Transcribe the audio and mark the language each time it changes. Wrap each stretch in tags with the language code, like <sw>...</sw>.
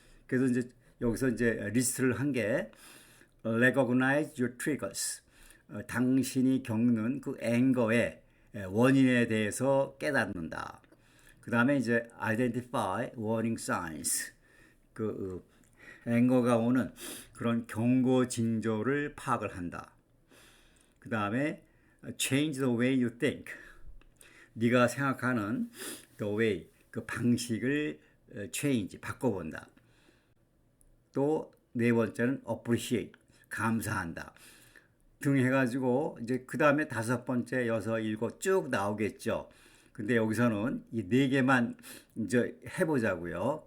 <ko>그래서 이제 여기서 이제 리스트를 한 게</ko> <en>recognize your triggers.</en> <ko>당신이 겪는 그 앵거의 원인에 대해서 깨닫는다. 그 다음에 이제</ko> <en>identify warning signs.</en> <ko>그 앵거가 오는 그런 경고 징조를 파악을 한다. 그 다음에</ko> <en>change the way you think.</en> <ko>네가 생각하는</ko> <en>the way</en> <ko>그 방식을</ko> <en>change,</en> <ko>바꿔본다. 또 네 번째는</ko> <en>appreciate,</en> <ko>감사한다. 등 해가지고 이제 그 다음에 다섯 번째, 여섯, 일곱 쭉 나오겠죠. 근데 여기서는 이 네 개만 이제 해보자고요.</ko>